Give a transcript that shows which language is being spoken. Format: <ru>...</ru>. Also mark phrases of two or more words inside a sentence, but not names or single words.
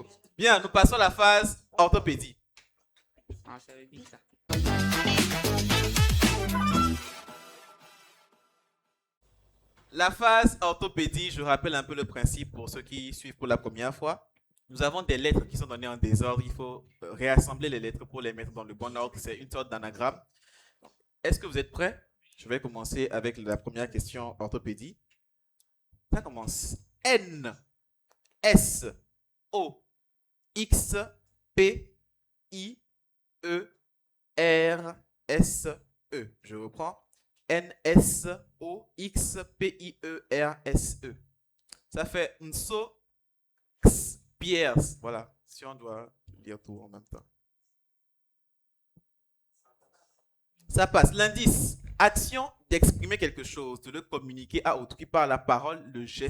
<fr>Bien, nous passons à la phase orthopédie. La phase orthopédie, je rappelle un peu le principe pour ceux qui suivent pour la première fois. Nous avons des lettres qui sont données en désordre. Il faut réassembler les lettres pour les mettre dans le bon ordre. C'est une sorte d'anagramme. Est-ce que vous êtes prêts? Je vais commencer avec la première question orthopédie. Ça commence. N, S, O, X, P, I, E, R, S, E. Je reprends. N, S, O, X, P, I, E, R, S, E. Ça fait Nso, X, Pierre. Voilà, si on doit lire tout en même temps. Ça passe. L'indice. Action d'exprimer quelque chose, de le communiquer à autrui par la parole, le geste.</fr>